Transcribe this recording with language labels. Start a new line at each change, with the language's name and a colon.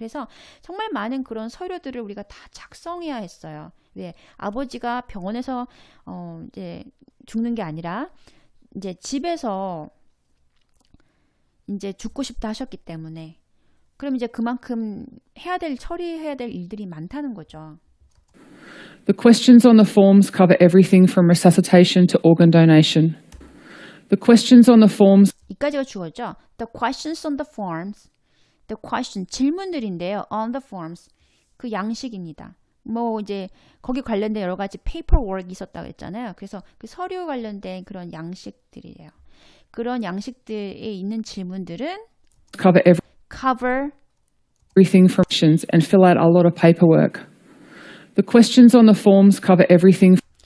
Korean: 그래서 정말 많은 그런 서류들을 우리가 다 작성해야 했어요. 왜 아버지가 병원에서 이제 죽는 게 아니라 이제 집에서 이제 죽고 싶다 하셨기 때문에 그럼 이제 그만큼 처리해야 될 일들이 많다는 거죠.
English: The questions on the forms cover everything from resuscitation to organ donation. The questions on the forms
Korean: 이까지가 주어죠.
English: The questions on the forms.
Korean: 질문들인데요.
English: On the forms.
Korean: 그 양식입니다. 이제 거기 관련된 여러 가지 paperwork 있었다고 했잖아요. 그래서 그 서류 관련된 그런 양식들이에요. 그런 양식들에 있는 질문들은 cover
English: everything from questions and fill out a lot of paperwork. The questions on the forms cover everything